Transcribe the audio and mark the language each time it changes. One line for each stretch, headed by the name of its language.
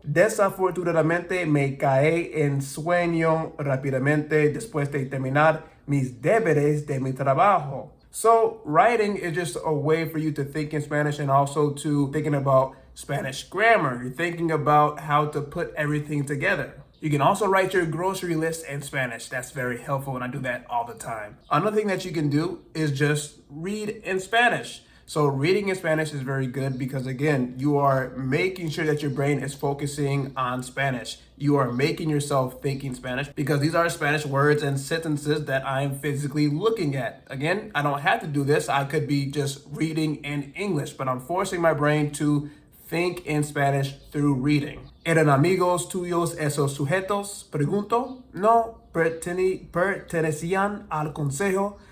Spanish: Desafortunadamente me caí en sueño rápidamente después de terminar mis deberes de mi trabajo.
English: So writing is just a way for you to think in Spanish, and also to thinking about Spanish grammar. You're thinking about how to put everything together. You can also write your grocery list in Spanish. That's very helpful, and I do that all the time. Another thing that you can do is just read in Spanish. So reading in Spanish is very good because, again, you are making sure that your brain is focusing on Spanish. You are making yourself think in Spanish because these are Spanish words and sentences that I'm physically looking at. Again, I don't have to do this. I could be just reading in English, but I'm forcing my brain to think in Spanish through reading.
Spanish: ¿Eran amigos tuyos esos sujetos? Pregunto. No pertenecían al consejo.